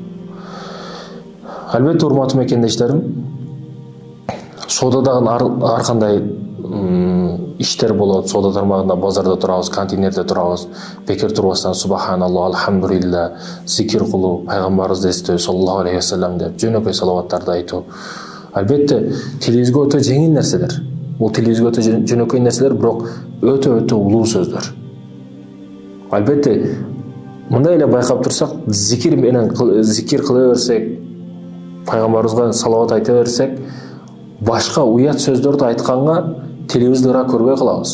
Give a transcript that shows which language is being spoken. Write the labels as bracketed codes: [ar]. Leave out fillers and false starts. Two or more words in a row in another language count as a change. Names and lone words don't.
[ky] Албетте урматтуу мекендештерим, соодадагы ар кандай иштер болот. Соода тармагында, базарда турабыз, контейнерде турабыз. Бекер турбастан [ar] سبحان الله، الحمد لله, [ky] зикир кылуу, пайгамбарыбызды эстөө, [ar] صلى الله عليه وسلم [ky] деп жөнөкөй салаваттарды айтуу. Албетте тилибизге өтө жеңил нерселер. Бул тилибизге өтө жөнөкөй нерселер, бирок өтө улуу сөздөр. Албетте мындай эле байкап турсак, зикир кыла берсек, пайгамбарыбызга салават айта берсек, башка уят сөздөрдү айтканга тилибиз дыра көрбөй калабыз.